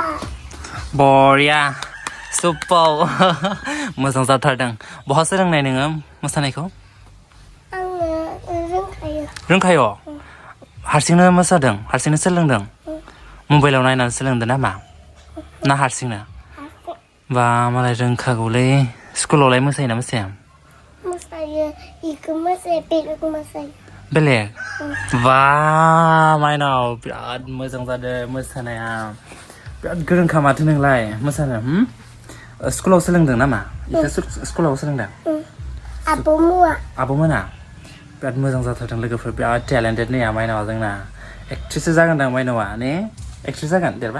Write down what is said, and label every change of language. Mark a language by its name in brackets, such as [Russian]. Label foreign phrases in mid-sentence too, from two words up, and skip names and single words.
[Bodo] Boria, super. मोजां जाथारदों. बहासो रोंनाय नोङो मोसानायखौ? आङो रोंखायो. रोंखायो? हारसिंनो मोसादों? हारसिंनो सोलोंदों? मबाइलाव नायनानै सोलोंदों नामा? ना हारसिंनो? बा मालाय रोंखागौलै. स्कुलावलाय मोसायोना मोसाया? Mosayo, iku mosayo, beleg mosayo. Beleg? Ba mwnnao बिराद मोजां जादों मोसानाया. बिराद गोरोंखा माथो नोंलाय मोसानो? स्कुलाव सोलोंदों नामा? स्कुलाव सोलोंदों? आब'मोना बिराद मोजां जाथारदों लोगोफोर बिराद टेलेन्टेड नै mwnnao जोंना. एक्ट्रेससो जागोनदां mwnnao ने? एक्ट्रेस जागोन देरबा?